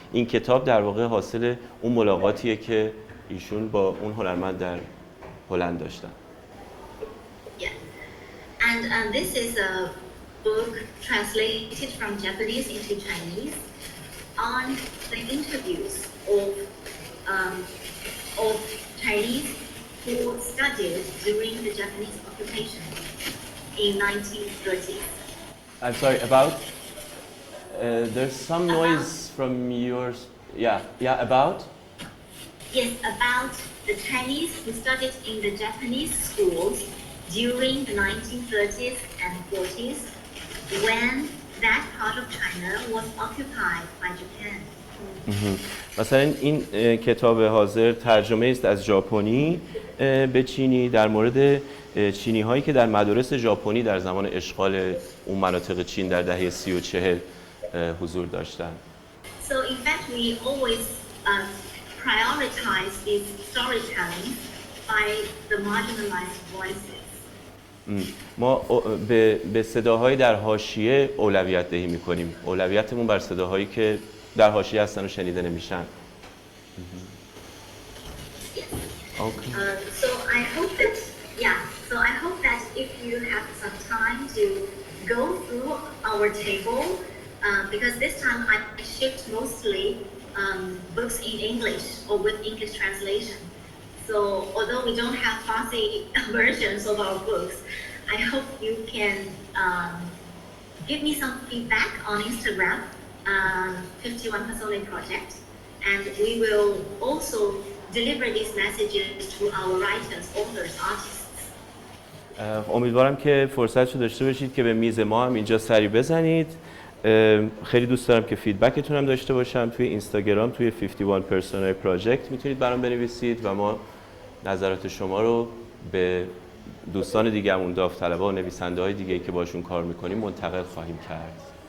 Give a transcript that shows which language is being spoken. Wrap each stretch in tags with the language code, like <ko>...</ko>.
<fa>این کتاب در واقع حاصل اون ملاقاتیه که ایشون با اون هنرمند در هلند داشتن. Yeah.</fa> <en>And this is a book translated from Japanese into Chinese on the interviews of Chinese who studied during the Japanese occupation in 1930s. I'm sorry, about There's some noise from yours. Yeah, about? Yes, about the Chinese who studied in the Japanese schools during the 1930s and 40s when that part of China was occupied by Japan.</en> <fa>مثلا این کتاب حاضر ترجمه است از ژاپنی به چینی در مورد چینی هایی که در مدارس ژاپنی در زمان اشغال اون مناطق چین در دهه 30 و 40 حضور داشتند.</fa> <en>So in fact we always prioritize this storytelling by the marginalized voices.</en> <fa>ما به صداهای در حاشیه اولویت دهی می‌کنیم. اولویتمون بر صداهایی که در حاشیه هستن و شنیده نمیشن. Okay.</fa> <en>So I hope that if you have some time to go through our table, because this time I shipped mostly books in English or with English translation. So although we don't have Farsi versions of our books, I hope you can give me some feedback on Instagram, 51 Pasole Project, and we will also deliver these messages to our writers, authors, artists.</en> <fa>امیدوارم که فرصتشو داشته باشید که به میز ما هم اینجا سری بزنید. خیلی دوست دارم که فیدبکتون هم داشته باشم. توی اینستاگرام توی 51 Persona Project میتونید برام بنویسید و ما نظرات شما رو به دوستان دیگه‌مون، داوطلبا و نویسنده‌های دیگه‌ای که باشون کار می‌کنیم منتقل خواهیم کرد.</fa>